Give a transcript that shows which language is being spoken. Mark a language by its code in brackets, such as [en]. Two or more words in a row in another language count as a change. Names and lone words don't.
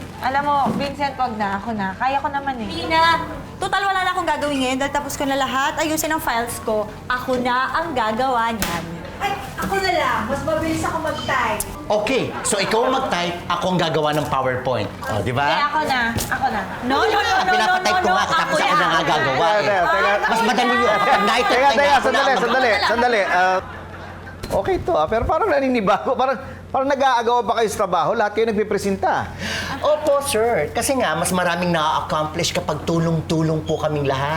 [tl] Alam mo, Vincent, wag na. Ako na. Kaya ko naman eh. Hindi na. Total, wala na akong gagawin ngayon dahil tapos ko na lahat. Ayusin ang files ko. Ako na ang gagawa niyan. Ay, ako na lang. Mas mabilis ako mag-type. Okay, so ikaw ang mag-type, ako ang gagawa ng PowerPoint. O, di Kaya ba? ako na. Ako na. [en] No, no, no, no, no, [tl] Pinapatype ko [en] no, [tl] nga, [en] no. [tl] tapos ako na nga gagawa eh. Teka. Mas madali yun. Pag night Teka, sandali. Okay to pero parang naninibago. Parang nag-aagawa pa kayo sa trabaho. Lahat kayo nagpipresenta. Opo, sir. Kasi nga, mas maraming na-accomplish kapag tulong-tulong po kaming lahat.